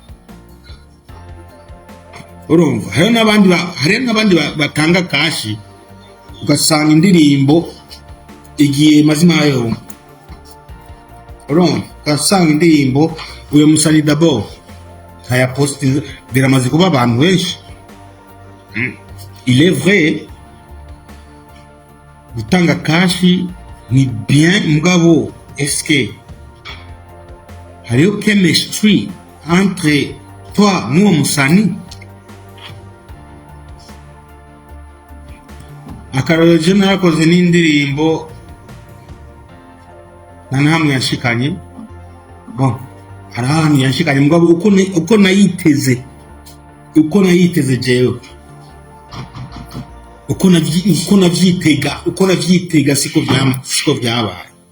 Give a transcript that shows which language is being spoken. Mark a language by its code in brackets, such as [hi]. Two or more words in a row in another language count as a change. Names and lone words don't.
[rn] Urumva hari n'abandi batanga kashi ugasanga indirimbo igiye mazima yayo. Urumva ugasanga indirimbo uyo musani d'abord haya post biramaze kuba abantu benshi. [fr] Il est vrai [rn] gutanga kashi ni bien mugabo, [fr] est-ce que [rn] hariyo chemistry [fr] entre toi [rn] n'uwo musani? Akarorero je narakoze n'indirimbo nanahamwe yashikanye, bon arahantu yashikanye mugabo uko nayiteze jewe, uko navyitega siko byabaye.